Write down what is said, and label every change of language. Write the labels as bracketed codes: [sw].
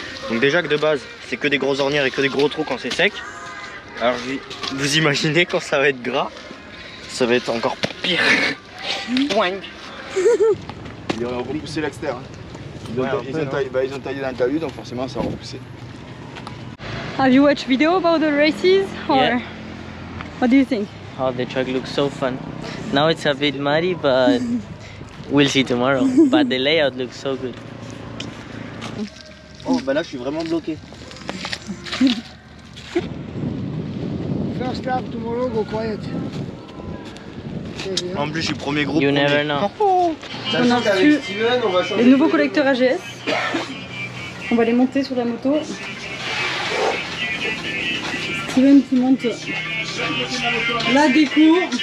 [fr] Donc déjà que de base, c'est que des grosses ornières et que des gros trous quand c'est sec. Alors vous imaginez quand ça va être gras, ça va être encore pire. Boing. Ils ont repoussé l'extérieur. Ouais, Ils ont taillé dans le talus, donc forcément ça a repoussé. [en] Have you watched video about the races or Yeah. what do you think? Oh, the track looks so fun. Now it's a bit muddy, but we'll see tomorrow. But the layout looks so good. [fr] Oh bah là je suis vraiment bloqué. [en] First lap tomorrow, go quiet. [fr] En plus je suis premier groupe. [en] You [fr] premier. [en] never know. [fr] On a reçu les nouveaux collecteurs AGS. On va les monter sur la moto. Steven qui monte la déco.